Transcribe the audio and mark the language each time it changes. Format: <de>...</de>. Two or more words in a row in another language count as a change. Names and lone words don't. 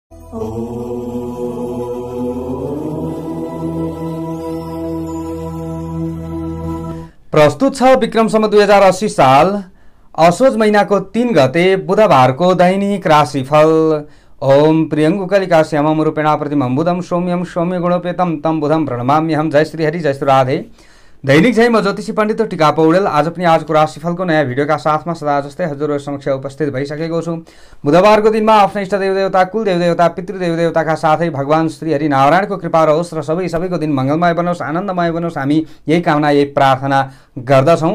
<ne>प्रस्तुत छ विक्रम सम्वत 2080 साल असोज महीनाको 3 गते बुधबारको दैनिक राशिफल।</ne> <sa>ओम प्रियंगु कलिका श्यामम रूपेणा प्रतिमं बुधं सौम्यं सौम्य गुणोपेतम तम बुधं प्रणमाम्यहम।</sa> <ne>जय श्री हरि, जय श्री राधे। दैनिक जय, म ज्योतिषी पण्डित टिका पौडेल आज पनि आजको राशिफलको नयाँ भिडियोका साथमा सदा जस्तै हजुरहरु समक्ष उपस्थित भइसकेको छु। बुधबारको दिनमा आफ्नो इष्ट देवदेवता, कुल देवदेवता, पितृदेवदेवताका साथै भगवान श्री हरि नारायणको कृपा रहोस् र सबैको दिन मंगलमय बनोस्, आनन्दमय बनोस्, हामी यही कामना यही प्रार्थना गर्दछौं।</ne>